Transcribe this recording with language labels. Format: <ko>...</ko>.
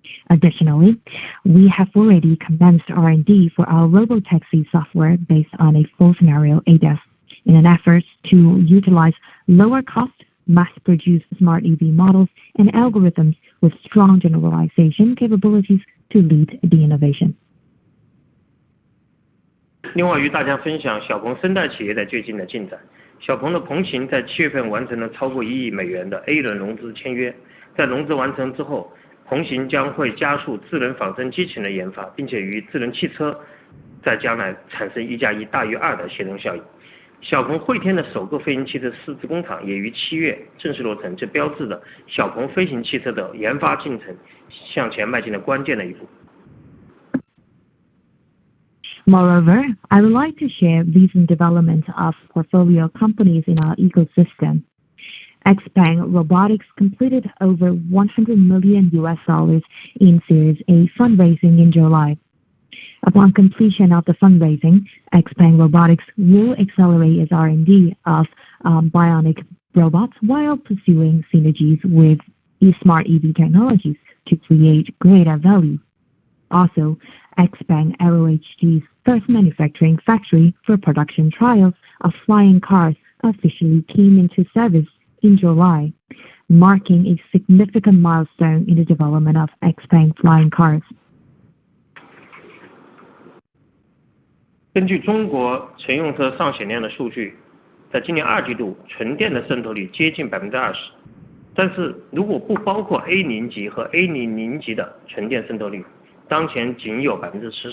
<en>Additionally, we have already commenced R&D for our robotaxi software based on a full scenario ADAS in an effort to utilize lower cost, mass-produced smart EV models and algorithms with strong generalization capabilities to lead the innovation.</en> <zh>另外，与大家分享小鹏生态企业在最近的进展。小鹏的鹏行在7月份完成了超过1亿美元的 A 轮融资签约。在融资完成之后，鹏行将会加速智能仿生机器人的研发，并且与智能汽车在将来产生1+1大于2的协同效应。小鹏汇天的首个飞行汽车试制工厂也于7月正式落成，这标志着小鹏飞行汽车的研发进程向前迈进了关键的一步。</zh> <en>Moreover, I would like to share recent developments of portfolio companies in our ecosystem. XPeng Robotics completed over $100 million in Series A fundraising in July. Upon completion of the fundraising, XPeng Robotics will accelerate its R&D of bionic robots while pursuing synergies with smart EV technologies to create greater value. Also, XPeng AeroHD's first manufacturing factory for production trials of flying cars officially came into service in July, marking a significant milestone in the development of XPeng flying cars.</en> <zh>根据中国乘用车上险量的数据，在今年2季度，纯电的渗透率接近 20%， 但是如果不包括 A0 级和 A00 级的纯电渗透率，当前仅有 14%。</zh>